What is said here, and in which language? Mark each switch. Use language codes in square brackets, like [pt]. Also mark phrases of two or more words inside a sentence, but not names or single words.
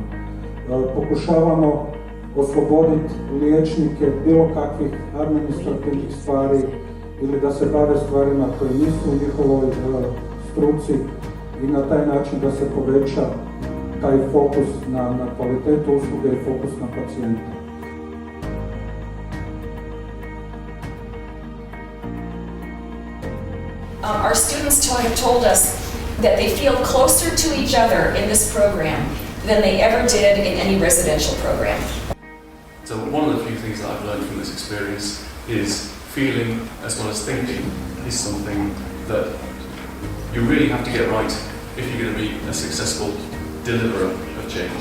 [hr] Pokušavamo osloboditi liječnike bilo kakvih administrativnih stvari ili da se bave stvarima koje nisu u njihovoj struci i na taj način da se poveća taj fokus na kvalitetu usluge i fokus na pacijenta. [en] Our students have told us that they feel closer to each other in this program than they ever did in any residential program. So one of the few things that I've learned from this experience is feeling as well as thinking is something that you really have to get right if you're going to be a successful deliverer of change.